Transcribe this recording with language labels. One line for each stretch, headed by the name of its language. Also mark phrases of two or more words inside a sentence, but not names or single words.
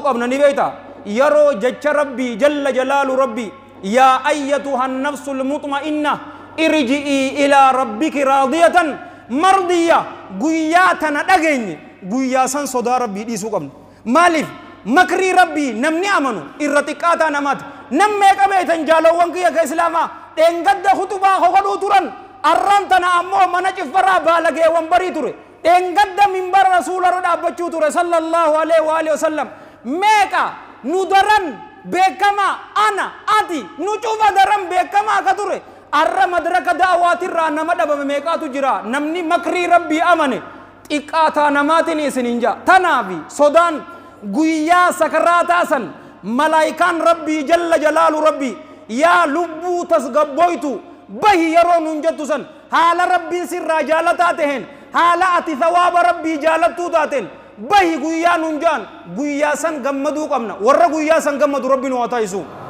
Oromo: qabna ni beeyta yeroo jecha rabbii
Arabic: جل جلاله
Oromo: rabbii
Arabic: يا أيتها النفس المطمئنة ارجعي إلى ربك راضية مرضية
Oromo: guyyaa tana dhageenye guyyaa san sodaa rabbii dhiisuu qabna maaliif makrii rabbii namni amanu irra xiqqaataa namaati nammee qabeetan jaalowwan kiyya ka islaamaa dheengadda khutubaa hogodhuu turan arraan tana ammoo mana ciffaraa baalageewwan barii ture dheengadda minbara rasuularra dhaabbachuu ture
Arabic: صلى الله عليه وعلى آله وسلم
Oromo: meeqa nu daran beekama ana ati nu cufa daran beekama ka ture arra madraka da'awaatirraa nama dhabame meeqaatu jira namni makrii rabbii amane xiqqaataa namaatiin isiniin jaa tanaafi sodaan guyyaa sakaraataa san malaayikaan rabbii
Arabic: جل جلاله
Oromo: rabbii yaa lubbuu tasgabboytu bahi yeroo nun jettu san haala rabbiin sirraa jaalataa taheen haala ati thawaaba rabbii jaalattuu taateen bahi guyyaa nun jaan guyyaa san gammaduu qabna warra guyyaa san gammadu rabbi nu haa taa'isu